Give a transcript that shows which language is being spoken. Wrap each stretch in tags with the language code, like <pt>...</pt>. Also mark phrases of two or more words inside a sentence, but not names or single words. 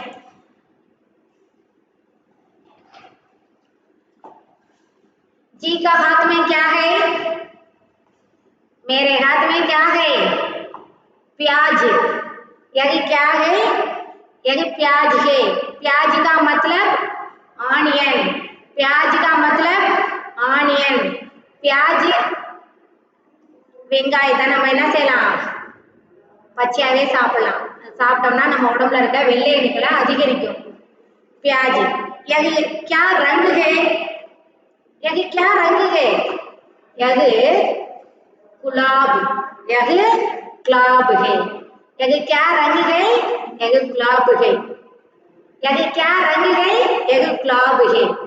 <hi>जी का हाथ में क्या है, मेरे हाथ में क्या है, प्याज। यही क्या है, यही प्याज है। प्याज का मतलब ऑनियन, प्याज का मतलब ऑनियन।</hi> <ta>प्याज வெங்காயத்தை நம்ம என்ன செய்யலாம், பச்சையாவே சாப்பிடலாம். சாப்பிட்டோம்னா நம்ம உடம்புல இருக்க வெள்ளை அணுக்களை அதிகரிக்கும்.</ta> <hi>प्याज, यह क्या रंग है, यह क्या रंग है, यह गुलाब, यह गुलाब है। यह क्या रंग है, यह गुलाब है। यह क्या रंग है, यह गुलाब है।</hi>